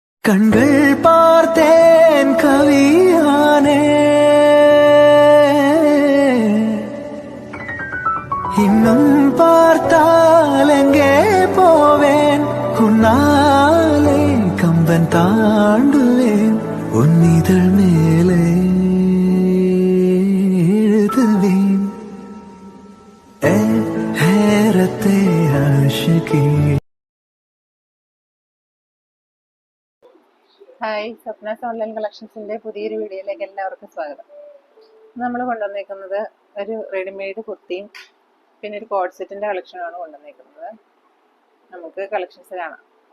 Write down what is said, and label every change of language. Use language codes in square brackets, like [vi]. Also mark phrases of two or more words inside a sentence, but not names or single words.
[ta] கண்கள் பார்த்தேன் கவியானே இன்னும் பார்த்தால் எங்கே போவேன் உன்னாலே கம்பன் தாண்டுவேன் உன் இதழ் மேலே எழுதுவேன் [ur] اے حیرتِ عاشقی. [ml] ഹായ്, സ്വപ്നാസ് ഓൺലൈൻ കളക്ഷൻസിൻ്റെ പുതിയൊരു വീഡിയോയിലേക്ക് എല്ലാവർക്കും സ്വാഗതം. നമ്മൾ കൊണ്ടുവന്നേക്കുന്നത് ഒരു റെഡിമെയ്ഡ് കുർത്തിയും പിന്നെ ഒരു [en] coord set [ml] കളക്ഷനാണ് കൊണ്ടുവന്നേക്കുന്നത്. നമുക്ക് കളക്ഷൻസ് കാണാം.